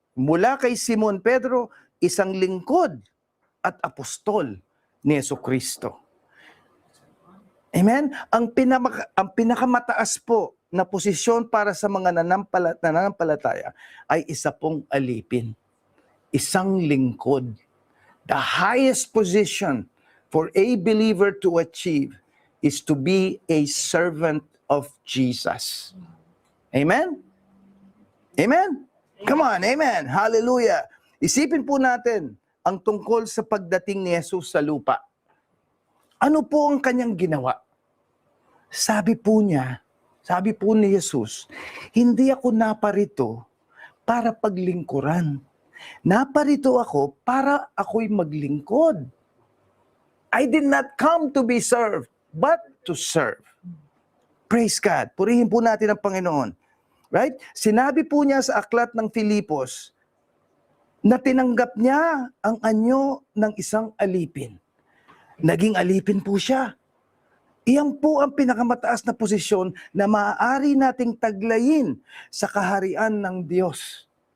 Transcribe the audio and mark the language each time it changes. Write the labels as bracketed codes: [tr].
[tl] Mula kay Simon Pedro, isang lingkod at apostol ni Hesukristo. Amen? Ang pinakamataas po na posisyon para sa mga nananampalataya ay isa pong alipin. Isang lingkod. [en] The highest position for a believer to achieve is to be a servant of Jesus. Amen? Amen? Come on, amen. Hallelujah. [tl] Isipin po natin ang tungkol sa pagdating ni Jesus sa lupa. Ano po ang kanyang ginawa? Sabi po ni Jesus, hindi ako naparito para paglingkuran. Naparito ako para ako'y maglingkod. [en] I did not come to be served, but to serve. Praise God. [tl] Purihin po natin ang Panginoon. Right? Sinabi po niya sa aklat ng Filipos na tinanggap niya ang anyo ng isang alipin. Naging alipin po siya. Iyan po ang pinakamataas na posisyon na maaari nating taglayin sa kaharian ng Diyos.